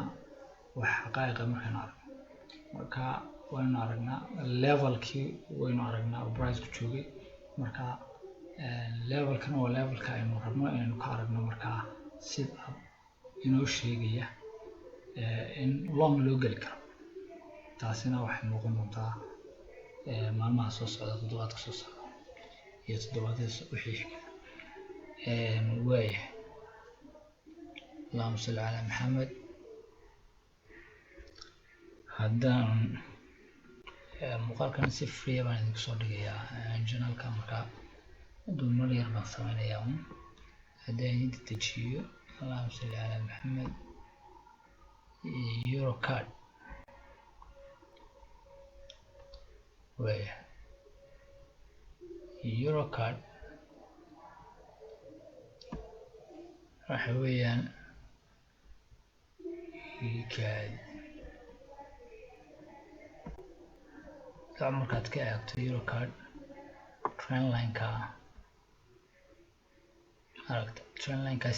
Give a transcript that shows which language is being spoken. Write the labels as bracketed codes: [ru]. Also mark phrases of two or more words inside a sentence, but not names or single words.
[so] wax xaqaa'iqa markaynu aragno marka waynu aragnaa levelkii waynu aragnaa oo price-ku joogay marka levelkan waa levelka aynu rabno inaynu ka aragno markaa sida inoo sheegaya in long loo geli karo taasina waxay muuqan doontaa maalmaha soo socda toddobaadka soo socda iyo toddobaadyada wixii xiga waayahay [ar] اللهم صل على محمد [so] haddaan muuqaalkan si free baan idinku soo dhigayaa channelka markaa dulmar yar baan sameynayaa haddaan idin dejiyo [ar] اللهم صل على محمد [en] euro card [so] way [en] euro card [so] waxa weeyaan markaad ka eegto [en] euro card trend line-ka [so] aragta [en] trend line-kaas